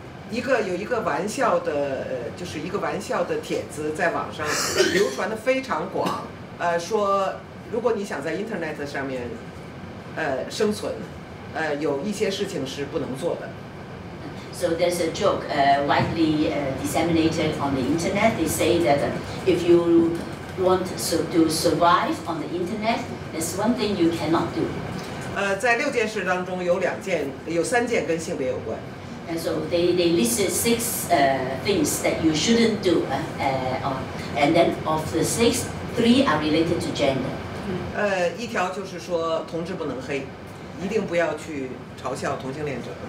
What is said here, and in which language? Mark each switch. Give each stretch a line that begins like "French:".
Chinese: 有一个玩笑的，就是一个玩笑的帖子在网上流传的非常广，说如果你想在 Internet 上面生存，有一些事情是不能做的。
English: So there's a joke widely disseminated on the internet. They say that if you want to survive on the internet, there's one thing you cannot do.
Chinese: 在6件事当中有3件跟性别有关。
English: And so they listed 6 things that you shouldn't do, and then of the 6, 3 are related to gender.
Chinese: 一条就是说同志不能黑，一定不要去嘲笑同性恋者。